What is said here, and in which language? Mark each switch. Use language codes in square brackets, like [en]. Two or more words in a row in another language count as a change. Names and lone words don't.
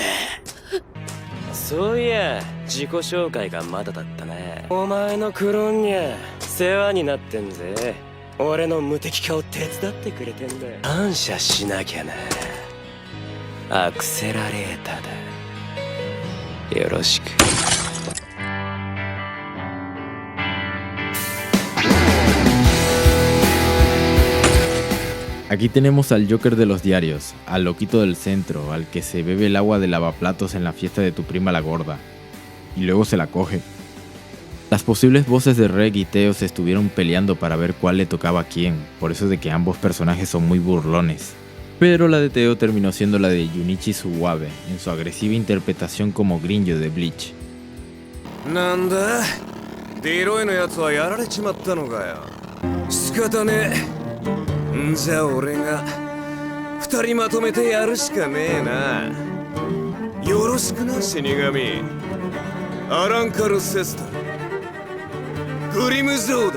[ja] そういや、自己紹介がまだだったな。お前のクローンにゃ世話になってんぜ。俺の無敵化を手伝ってくれてんだ。感謝しなきゃな。アクセラレーターだ。よろしく。 [es] Aquí tenemos al Joker de los diarios, al loquito del centro, al que se bebe el agua de lavaplatos en la fiesta de tu prima la gorda, y luego se la coge. Las posibles voces de Reg y Teo se estuvieron peleando para ver cuál le tocaba a quién, por eso de que ambos personajes son muy burlones. Pero la de Teo terminó siendo la de Junichi Suwabe, en su agresiva interpretación como Grinjo de Bleach. [ja] Nanda, Deroyのやつはやられちまったのかよ。仕方ねえ。じゃあ俺が二人まとめてやるしかねえな。よろしくな、死神。アランカル・セスタル、グリムジョーだ。